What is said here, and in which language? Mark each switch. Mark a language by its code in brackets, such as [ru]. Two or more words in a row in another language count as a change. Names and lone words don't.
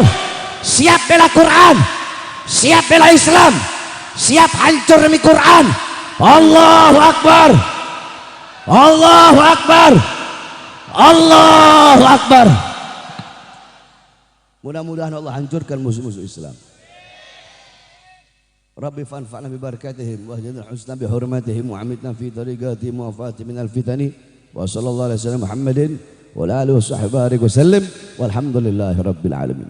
[id] Siap bela Quran, siap bela Islam, siap hancur demi Quran. [ar] الله أكبر، الله أكبر، الله أكبر. [id] Mudah-mudahan Allah hancurkan musuh-musuh Islam. [ar] ربي فانفعنا ببركاتهم واهدنا الحسنى بحرمتهم وأمتنا في طريقتهم ووفاة من الفتن وصلى الله عليه وسلم محمد وعلى آله وصحبه وسلم والحمد لله رب العالمين.